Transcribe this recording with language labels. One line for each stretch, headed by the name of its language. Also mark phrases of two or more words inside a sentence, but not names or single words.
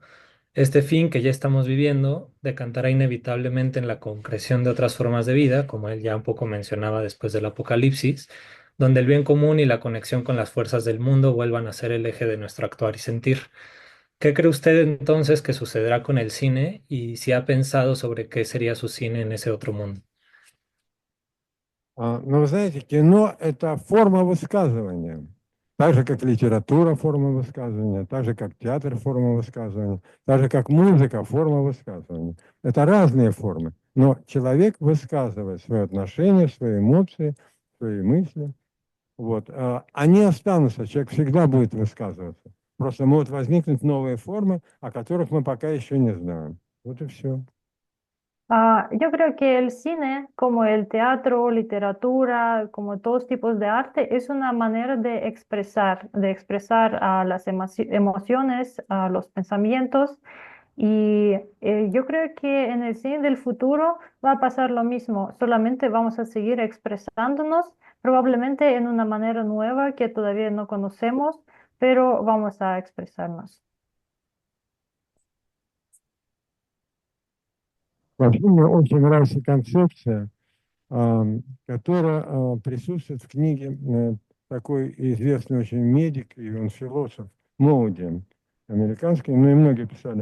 Spanish: Este fin que ya estamos viviendo decantará inevitablemente en la concreción de otras formas de vida, como él ya un poco mencionaba después del apocalipsis, donde el bien común y la conexión con las fuerzas del mundo vuelvan a ser el eje de nuestro actuar y sentir. ¿Qué cree usted entonces que sucederá con el cine y si ha pensado sobre qué sería su cine en ese otro mundo?
Russian: Но вы знаете, кино– это форма высказывания. Так же, как литература– форма высказывания, так же, как театр– форма высказывания, так же, как музыка– форма высказывания. Это разные формы. Но человек высказывает свои отношения, свои эмоции, свои мысли. Вот. Они останутся, человек всегда будет высказываться. Просто могут возникнуть новые формы, о которых мы пока еще не знаем. Вот и все.
Spanish: Yo creo que el cine, como el teatro, literatura, como todos tipos de arte, es una manera de expresar las emociones, los pensamientos. Y yo creo que en el cine del futuro va a pasar lo mismo, solamente vamos a seguir expresándonos, probablemente en una manera nueva que todavía no conocemos, pero vamos a expresarnos.
Russian: Вообще мне очень нравится концепция, которая присутствует в книге такой известный очень медик, и он философ, Моуди, американский, ну и многие писали.